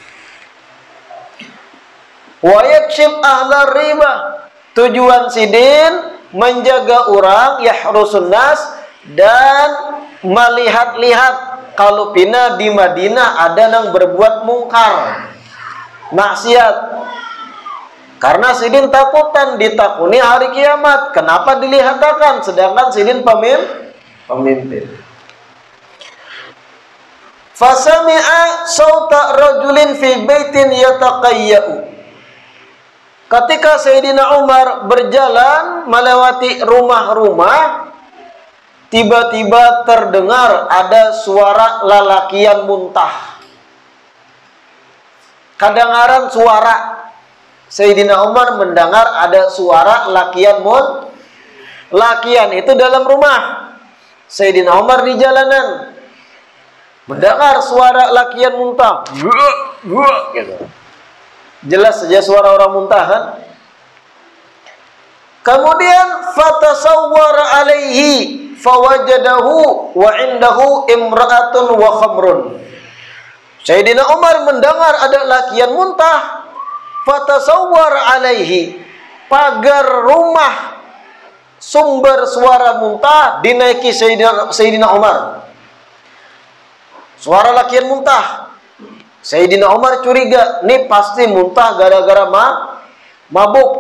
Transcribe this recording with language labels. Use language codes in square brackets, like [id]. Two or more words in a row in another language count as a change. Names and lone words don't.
[ar] ويكشف أهل الريبة, [bjn] tujuan Sidin menjaga orang, [ar] يحرسون الناس, [bjn] dan melihat-lihat kalau pina di Madinah ada yang berbuat mungkar, maksiat. Karena Sidin takutan ditakuni hari kiamat. Kenapa dilihatkan sedangkan Sidin pemimpin? [ar] فسمع صوت رجل في بيت يتقيأ. [bjn] Ketika Sayyidina Umar berjalan melewati rumah-rumah, tiba-tiba terdengar ada suara lalakian muntah. Kedengaran suara. Sayyidina Umar mendengar ada suara lakian itu dalam rumah. Sayyidina Umar di jalanan mendengar suara lakian muntah. Gitu. Jelas saja suara orang muntah kan? [ar] Kemudian فتسور عليه فوجده وعنده امرأة وخمر. [bjn] Sayyidina Umar mendengar ada lakian muntah. [ar] فتسور عليه, [bjn] pagar rumah sumber suara muntah dinaiki Sayyidina Umar. Suara lakian muntah. Sayyidina Umar curiga, nih pasti muntah gara-gara mabuk.